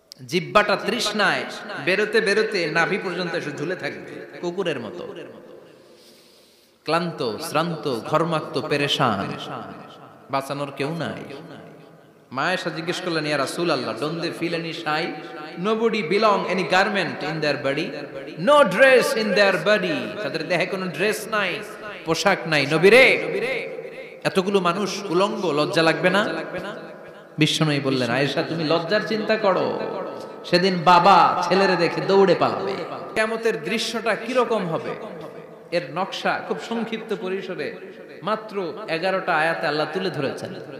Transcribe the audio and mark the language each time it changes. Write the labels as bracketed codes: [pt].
[bn] জিহ্বাটা তৃষ্ণায় বেরোতে বেরোতে নাভি পর্যন্ত এসে ঝুলে থাকবে কুকুরের মতো, ক্লান্ত শ্রান্ত ঘর্মাক্ত পেরেশান, বাঁচানোর কেউ নাই। মা আয়েশা জিজ্ঞেস করলেন, ইয়া রাসূলুল্লাহ, [en] don't they feel any shy? Nobody belong any garment in their body, no dress in their body. [bn] তাদের দেহে কোনো ড্রেস নাই, পোশাক নাই। নবী রে, এতগুলো মানুষ উলঙ্গ, লজ্জা লাগবে না? বিশ্বনবী বললেন, আয়েশা তুমি লজ্জার চিন্তা করো, সেদিন বাবা ছেলেরে দেখে দৌড়ে পালাবে। কিয়ামতের দৃশ্যটা কি রকম হবে এর নকশা খুব সংক্ষিপ্ত পরিসরে মাত্র 11টা আয়াতে আল্লাহ তুলে ধরেছেন।